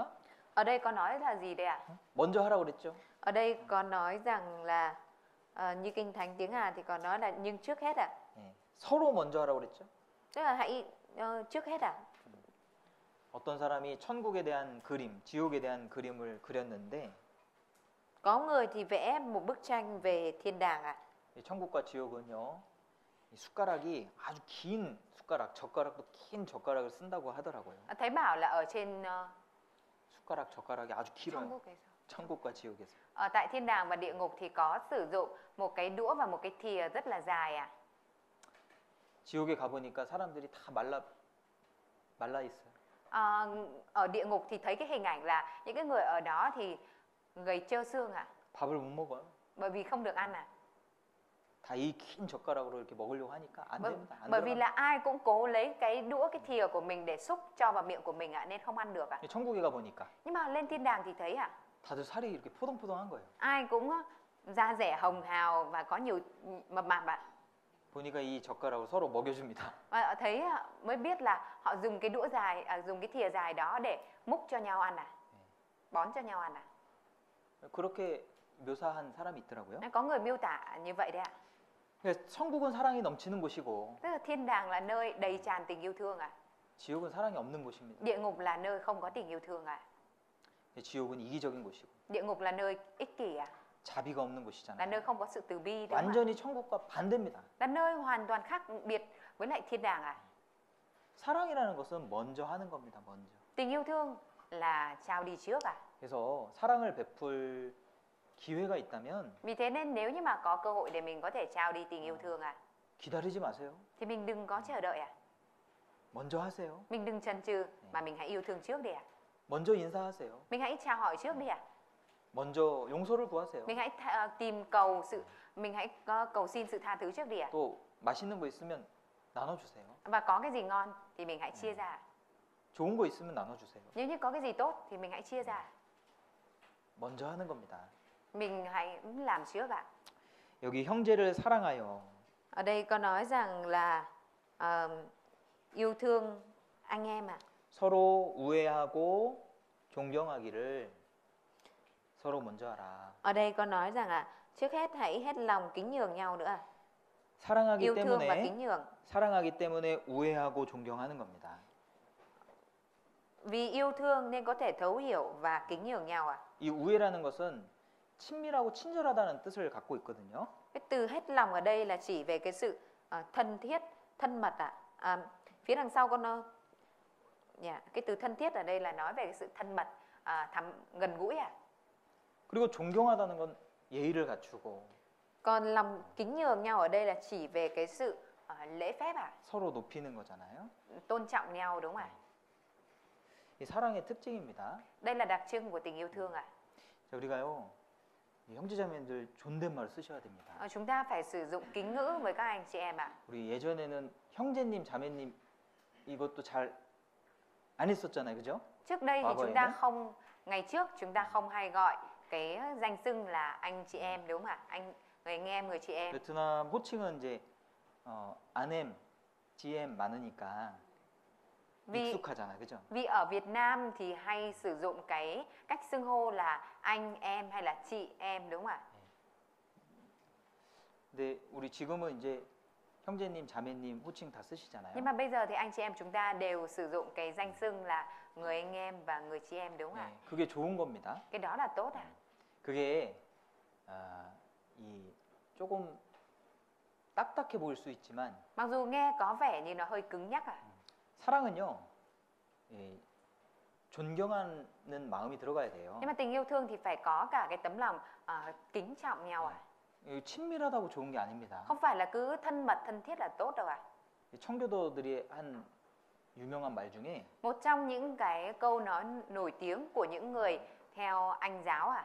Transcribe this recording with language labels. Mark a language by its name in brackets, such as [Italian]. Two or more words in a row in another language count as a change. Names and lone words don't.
[Vietnamese] Ở đây có nói là gì đây ạ? [Korean] 먼저 하라고 그랬죠. [Vietnamese] Ở đây có nói rằng là như Kinh Thánh tiếng Hàn thì có nói là nhưng trước hết ạ. [Korean] 예, 서로 먼저 하라고 그랬죠. [Vietnamese] Tức là hãy trước hết ạ. [Korean] 어떤 사람이 천국에 대한 그림, 지옥에 대한 그림을 그렸는데 [Vietnamese] Có người thì vẽ một bức tranh về thiên đàng ạ. [Korean] 이 천국과 지옥은요, 이 숟가락이 아주 긴 숟가락, 젓가락도 긴 젓가락을 쓴다고 하더라고요. [Vietnamese] Thấy bảo là ở trên [Korean] 숟가락, 젓가락이 아주 길어요. 천국과 지옥에서. [Vietnamese] ở tại thiên đàng và địa ngục thì có sử dụng một cái đũa và một cái thìa rất là dài ạ. [Korean] 지옥에 가보니까 사람들이 다 말라 있어요. [Vietnamese] Ở địa ngục thì thấy cái hình ảnh là những cái người ở đó thì gầy trơ xương ạ. [Korean] 밥을 못 먹어요. [Vietnamese] Bởi vì không được ăn ạ. [Korean] 다 이 긴 젓가락으로 이렇게 먹으려고 하니까 안 됩니다. 안 [Vietnamese] Bởi vì [Korean] 들어갑니다. [Vietnamese] là ai cũng cố lấy cái đũa cái thìa của mình để xúc cho vào miệng của mình ạ nên không ăn được ạ. [Korean] 천국에 가보니까 [Vietnamese] Nhưng mà lên thiên đàng thì thấy ạ, [Korean] 다들 살이 이렇게 포동포동한 거예요. [Vietnamese] ai cũng da dẻ hồng hào và có nhiều mập mạp ạ. [Korean] 보니까 이 젓가락을 서로 먹여줍니다. [Vietnamese] Và thấy mới biết là họ dùng cái đũa dài, dùng cái thìa dài đó để múc cho nhau ăn à, bón cho nhau ăn à. [Korean] 그렇게 묘사한 사람이 있더라고요. [Vietnamese] Có người miêu tả như vậy đấy ạ. [Korean] 그러니까 천국은 사랑이 넘치는 곳이고 [Vietnamese] Tức là thiên đàng là nơi đầy tràn tình yêu thương ạ. [Korean] 지옥은 사랑이 없는 곳입니다. [Vietnamese] Địa ngục là nơi không có tình yêu thương ạ. [Korean] 지옥은 이기적인 곳이고 [Vietnamese] Địa ngục là nơi ích kỷ ạ, [Korean] 자비가 없는 [Vietnamese] là [Korean] 곳이잖아요. [Vietnamese] nơi không có sự từ bi đúng không ạ? [Korean] 완전히 천국과 반대입니다. [Vietnamese] Là nơi hoàn toàn khác biệt với lại thiên đàng ạ. [Korean] 사랑이라는 것은 먼저 하는 겁니다. 먼저. [Vietnamese] Tình yêu thương là trao đi trước à? [Korean] 그래서 사랑을 베풀 기회가 있다면 [Vietnamese] Vì thế nên nếu như mà có cơ hội để mình có thể trao đi tình yêu thương à, [Korean] 기다리지 마세요. [Vietnamese] thì mình đừng có chờ đợi à, [Korean] 먼저 하세요. [Vietnamese] mình đừng chần chừ mà mình hãy yêu thương trước đi à, [Korean] 먼저 인사하세요. [Vietnamese] mình hãy chào hỏi trước đi à, [Korean] 먼저 용서를 구하세요. [Vietnamese] mình hãy tìm cầu sự, mình hãy cầu xin sự tha thứ trước đi à, [Korean] 또 맛있는 거 있으면 나눠주세요. [Vietnamese] và có cái gì ngon thì mình hãy chia ra. [Korean] 좋은 거 있으면 나눠주세요. [Vietnamese] Nếu như có cái gì tốt thì mình hãy chia ra. [Korean] 먼저 하는 겁니다. [Vietnamese] Mình hãy làm trước ạ. [Korean] 여기 형제를 사랑하여. [Vietnamese] Ở đây có nói rằng là yêu thương anh em ạ. [Korean] 서로 우애하고 존경하기를 서로 먼저 하라. [Vietnamese] Ở đây có nói rằng là trước hết hãy hết lòng kính nhường nhau nữa ạ. [Korean] 사랑하기 [Vietnamese] Yêu thương và [Korean] 때문에 [Vietnamese] kính nhường. [Korean] 사랑하기 때문에 우애하고 존경하는 겁니다. [Vietnamese] Vì yêu thương nên có thể thấu hiểu và kính nhường nhau ạ. [Korean] 이 우애라는 것은 친밀하고 친절하다는 뜻을 갖고 있거든요. [Vietnamese] Cái từ hết lòng ở đây là chỉ về cái sự thân thiết, thân mật ạ. Phía đằng sau có nó cái từ thân thiết ở đây là nói về cái sự thân mật, gần gũi ạ. [Korean] 그리고 존경하다는 건 예의를 갖추고 [Vietnamese] Còn lòng kính nhường nhau ở đây là chỉ về cái sự lễ phép ạ. [Korean] 서로 높이는 거잖아요. [Vietnamese] Tôn trọng nhau đúng không ạ? [Korean] 이 사랑의 특징입니다. [Vietnamese] Đây là đặc trưng của tình yêu thương ạ. [Korean] 자, 우리가요. 이 형제자매들 존댓말 쓰셔야 됩니다. [Vietnamese] Chúng ta phải sử dụng kính ngữ với các anh chị em ạ. [Korean] 우리 예전에는 형제님, 자매님 이것도 잘 안 했었잖아요. 그죠? [Vietnamese] Trước đây thì [Korean] 과거에는? [Vietnamese] chúng ta không, ngày trước chúng ta không hay gọi cái danh xưng là anh chị em đúng không ạ? Người anh em, người chị em. [Korean] 베트남 호칭은 이제 아냄, GM 많으니까 [Vietnamese] Vì [Korean] 익숙하잖아요. 그죠? [Vietnamese] vì ở Việt Nam thì hay sử dụng cái cách xưng hô là anh em hay là chị em đúng không ạ? [Korean] 근데 우리 지금은 이제 형제님, 자매님 호칭 다 쓰시잖아요. [Vietnamese] Nhưng mà bây giờ thì anh chị em chúng ta đều sử dụng cái danh xưng là người anh em và người chị em đúng không ạ? [Korean] 네, 그게 좋은 겁니다. [Vietnamese] Cái đó là tốt ạ. [Korean] 그게 이 조금 딱딱해 보일 수 있지만 [Vietnamese] Mặc dù nghe có vẻ như nó hơi cứng nhắc ạ. [Korean] 사랑은요, 이 존경하는 마음이 들어가야 돼요. [Vietnamese] Nhưng mà tình yêu thương thì phải có cả cái tấm lòng kính trọng nhau ạ. [Korean] 이 친밀하다고 좋은 게 아닙니다. [Vietnamese] Không phải là cứ thân mật, thân thiết là tốt đâu ạ. [Korean] 이 청교도들이 한 유명한 말 중에 [Vietnamese] Một trong những cái câu nói nổi tiếng của những người theo Anh giáo ạ.